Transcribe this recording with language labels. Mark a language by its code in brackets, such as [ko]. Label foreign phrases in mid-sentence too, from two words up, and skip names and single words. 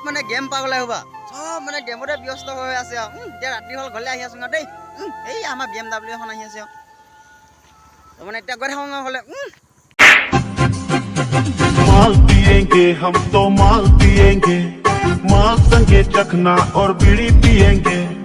[as] মানে গেম পাগল হ'বা চব মানে গেমতে ব্যস্ত হৈ আছে আৰু এতিয়া ৰাতি হ'ল ঘৰলৈ আহি আছোঁ দেই এই আমাৰ BMW এখন আহি আছে আৰু মানে এতিয়া গৈ থাকোঁ ঘৰলৈ [hi] माल पिएंगे हम तो माल पिएंगे माल संगे चखना और बीड़ी पिएंगे